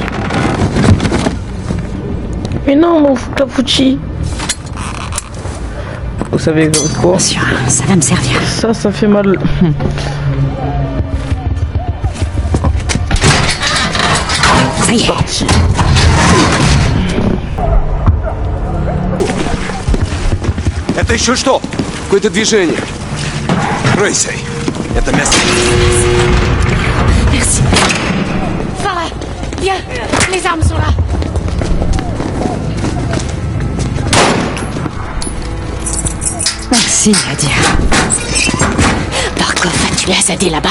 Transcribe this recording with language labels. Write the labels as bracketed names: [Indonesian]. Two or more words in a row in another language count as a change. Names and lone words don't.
[French] Mais non, mon Fukafuchi. Vous savez quoi? Sûr, ça va me servir. Ça fait mal. Ça y est. Parti. [Russian] Это еще что? Какое-то движение. Кройся. Это место. [French] Merci. Farah, viens. Les armes sont là. Merci, Adir. Barkov a tué Azadeh là-bas?